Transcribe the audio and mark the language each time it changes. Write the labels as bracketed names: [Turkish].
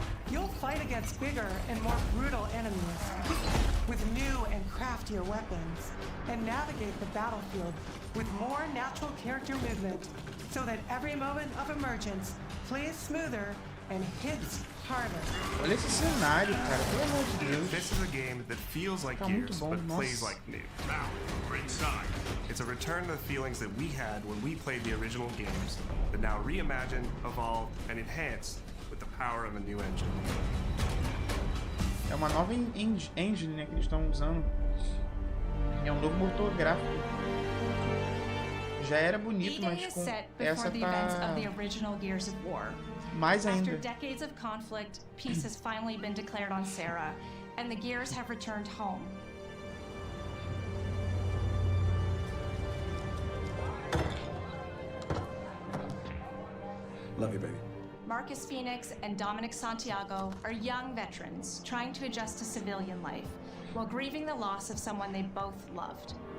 [English] You'll fight against bigger and more brutal enemies with new and craftier weapons and navigate the battlefield with more natural character movement so that every moment of emergence plays smoother and hits harder. [Portuguese] Olha esse cenário, cara, pelo amor de Deus. [English] This is a game that feels like Gears, but plays like new. Now, we're inside. It's a return to the feelings that we had when we played the original games, but now reimagined, evolved, and enhanced with the power of a new engine. [Portuguese] É uma nova engine, né, que eles estão usando. É um novo motor gráfico. Já era bonito, mas com essa tá mais ainda. [English] After decades of conflict, peace has finally been declared on Sarah, and the Gears have returned home. Love you, baby. Marcus Phoenix and Dominic Santiago are young veterans trying to adjust to civilian life while grieving the loss of someone they both loved.